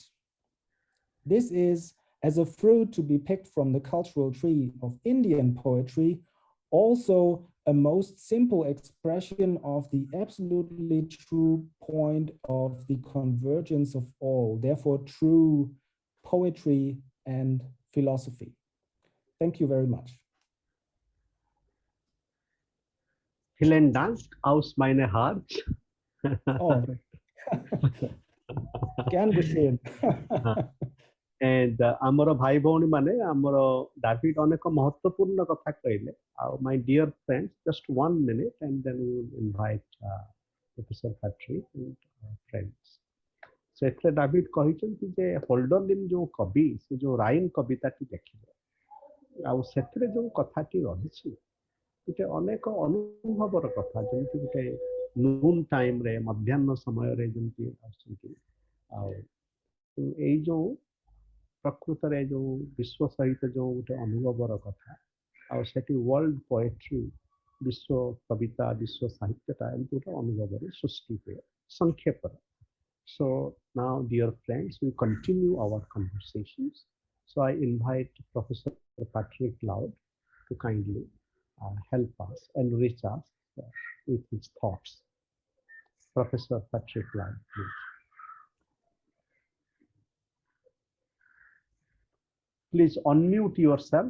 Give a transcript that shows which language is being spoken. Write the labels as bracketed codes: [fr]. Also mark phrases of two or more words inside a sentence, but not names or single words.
[en] This is, as a fruit to be picked from the cultural tree of Indian poetry, also a most simple expression of the absolutely true point of the convergence of all, therefore true poetry and philosophy. Thank you very much. [de] Vielen Dank aus meinem Herz. Oh, gern geschehen. [en] And [or] ଆମର ଭାଇ ଭଉଣୀ ମାନେ ଆମର ଡାଭିଡ ଅନେକ ମହତ୍ୱପୂର୍ଣ୍ଣ କଥା କହିଲେ ଆଉ [en] my dear friends, just 1 minute and then we will invite Professor Khatri and friends. [or] ସେଥିରେ ଡାଭିଡ କହିଛନ୍ତି ଯେ ହୋଲ୍ଡରଲିନ୍ ଯୋଉ କବି ସେ ଯୋଉ ରାଇମ କବିତାଟି ଲେଖିଲେ ଆଉ ସେଥିରେ ଯୋଉ କଥାଟି ରହିଛି ଗୋଟେ ଅନେକ ଅନୁଭବର କଥା, ଯେମିତି ଗୋଟେ ନୁନ୍ ଟାଇମରେ ମଧ୍ୟାହ୍ନ ସମୟରେ ଯେମିତି ଆସୁଛନ୍ତି ଆଉ ଏଇ ଯୋଉ ପ୍ରକୃତରେ ଯୋଉ ବିଶ୍ୱ ସହିତ ଯୋଉ ଗୋଟେ ଅନୁଭବର କଥା ଆଉ ସେଠି [en] world poetry, [or] ବିଶ୍ୱ କବିତା, ବିଶ୍ୱ ସାହିତ୍ୟଟା ଏମିତି ଗୋଟେ ଅନୁଭବରେ ସୃଷ୍ଟି ହୁଏ ସଂକ୍ଷେପରେ. [en] So now, dear friends, we continue our conversations. So I invite Professor Patrick Laude to kindly help us, enrich us with his thoughts. Professor Patrick Laude, please. Please unmute yourself.